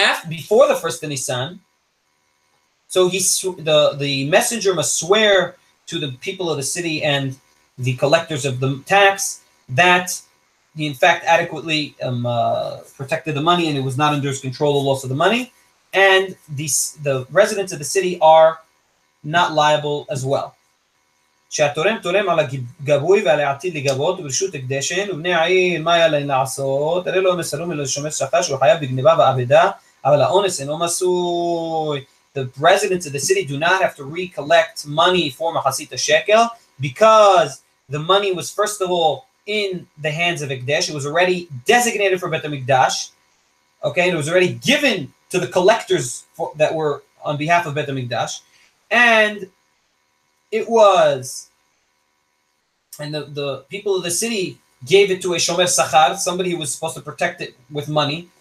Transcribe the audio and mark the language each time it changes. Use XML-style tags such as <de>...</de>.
<en>before the first of Nisan, so the messenger must swear to the people of the city and the collectors of the tax that he in fact adequately protected the money and it was not under his control, the loss of the money, and the residents of the city are not liable as well.</en> <he>שהתורם תורם על הגבוי ועל העתיד לגבות וברשות הקדשן ובני העיר מה היה להם לעשות, הרי לא מסרו לשומר שכר שהוא חייב בגניבה ואבדה, אבל האונס אינו מסוי.</he> <en>The residents of the city do not have to recollect money for Mahasita Shekel because the money was first of all in the hands of Ekdesh. It was already designated for Beit HaMikdash, okay, and it was already given to the collectors that were on behalf of Beit HaMikdash, and it was, and the people of the city gave it to a shomer sachar, somebody who was supposed to protect it with money,</en>